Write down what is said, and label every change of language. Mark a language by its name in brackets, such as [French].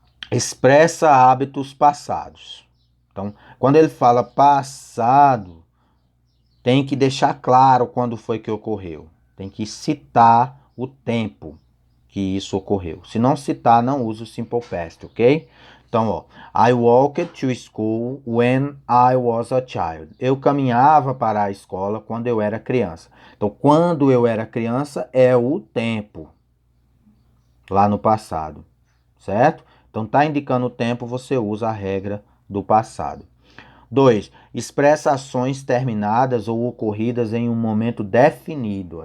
[Portuguese] Expressa hábitos passados. Então, quando ele fala passado, tem que deixar claro quando foi que ocorreu. Tem que citar o tempo que isso ocorreu. Se não citar, não usa o Simple Past, ok? Então, ó, [English] I walked to school when I was a child. [Portuguese] Eu caminhava para a escola quando eu era criança. Então, quando eu era criança é o tempo lá no passado, certo? Então, tá indicando o tempo, você usa a regra do passado. 2. Expressa ações terminadas ou ocorridas em um momento definido.